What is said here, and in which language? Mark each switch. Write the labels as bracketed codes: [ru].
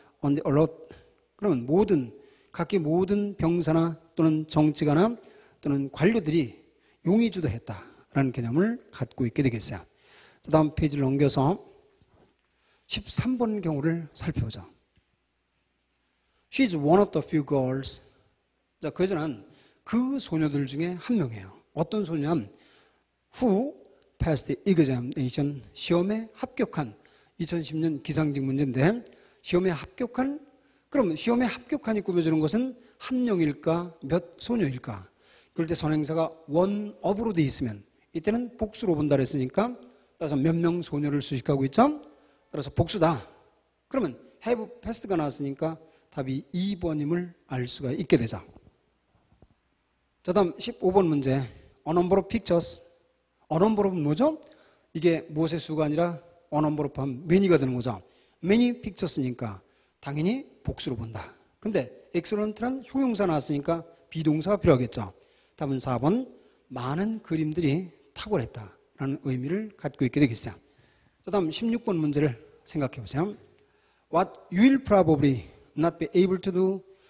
[en] on the alert. [ko] 그러면 모든 각기 모든 병사나 또는 정치가나 또는 관료들이 용의주도했다라는 개념을 갖고 있게 되겠어요. 자, 다음 페이지를 넘겨서 13번 경우를 살펴보자. [en] She's one of the few girls. [ko] 자, 그 여자는 그 소녀들 중에 한 명이에요. 어떤 소녀냐면 [en] who passed the examination, [ko] 시험에 합격한, 2010년 기상직 문제인데 시험에 합격한, 그러면 시험에 합격한이 꾸며주는 것은 한 명일까 몇 소녀일까? 그럴 때 선행사가 [en] one of [ko] 로 돼 있으면 이때는 복수로 본다 그랬으니까 따라서 몇 명 소녀를 수식하고 있죠. 따라서 복수다. 그러면 [en] have passed [ko] 가 나왔으니까 답이 2번임을 알 수가 있게 되죠. 자, 다음 15번 문제. [en] a number of pictures. [ko] a number of은 뭐죠? 이게 무엇의 수가 아니라 [en] a number of [ko] 하면 many가 되는 거죠. [en] many pictures [ko] 니까 당연히 복수로 본다. 근데 excellent란 형용사 나왔으니까 비동사가 필요하겠죠. 답은 4번 많은 그림들이 탁월했다라는 의미를 갖고 있게 되겠어요. 자, 다음 16번 문제를 생각해 보세요. [en] What you will probably not be able to do.